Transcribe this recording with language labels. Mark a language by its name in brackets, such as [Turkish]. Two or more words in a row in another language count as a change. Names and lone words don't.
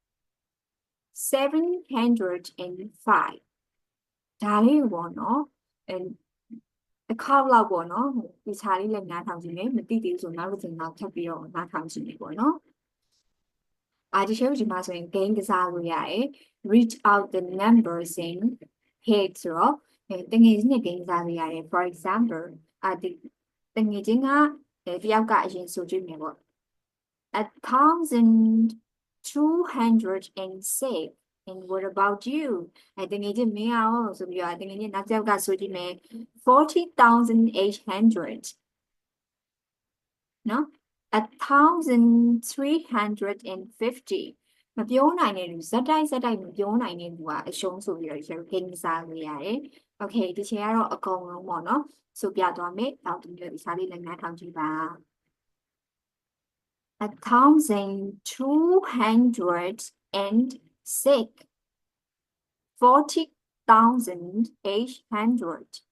[Burmese] 705 ဒါလေးပေါ့နော်တစ်ခေါက်လောက်ပေါ့နော်ဒီခြားလေးလည်းနားထောင်ကြည့်မယ်မသိသေးဘူးဆိုနောက်တစ်ချိန်လောက်ထ ပ်ပြီးတော့နားထောင်ကြည့်မယ်ပေါ့နော်ဒီရှေ့ဒီမှာဆိုရင် game ကစားလို့ရတယ် [English] read out the numbers in head [Burmese] ဆိုတော့တငယ်ချင်းနဲ့ game ကစားလို့ရတယ် [English] for example [Burmese] ဒီတငယ်ချင်းကတယောက်ကအရင်ဆိုကြည့်မယ်ပေါ့ 1,206 [English] and what about you [Burmese] တငယ်ချင်းမင်းအောင်ဆိုပြီးတော့တငယ်ချင်းနောက်တစ်ယောက်ကဆိုကြည့်မယ် 40,800 နော် 1,350 မပြောနိုင်တဲ့လူဇက်တိုက်မပြောနိုင်တဲ့လူကအရှုံးဆိုပြီးတော့ကျွန်တော် game စားလို့ရတယ် okay ဒီချိန်ကတော့အကုန်လုံးပေါ့နော်ဆိုပြသွားမယ်နောက်ဒီလိုစာလေးလည်းနားထောင်ကြည့်ပါ 1,206 40,800